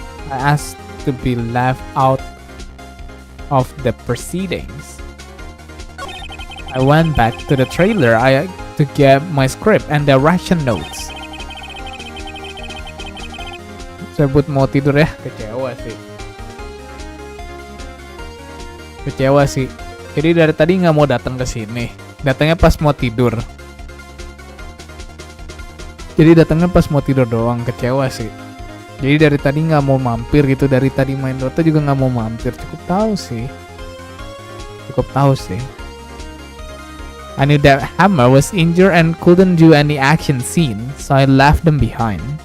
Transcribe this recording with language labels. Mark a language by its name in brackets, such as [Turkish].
[English] I asked to be left out of the proceedings. I went back to the trailer to get my script and direction notes. [Indonesian] Sebut mau tidur ya, kecewa sih. Jadi dari tadi nggak mau datang ke sini, datangnya pas mau tidur. Jadi datangnya pas mau tidur doang, kecewa sih. Jadi dari tadi nggak mau mampir gitu, dari tadi main Dota juga nggak mau mampir. Cukup tahu sih. [English] I knew that Hammer was injured and couldn't do any action scene, so I left them behind.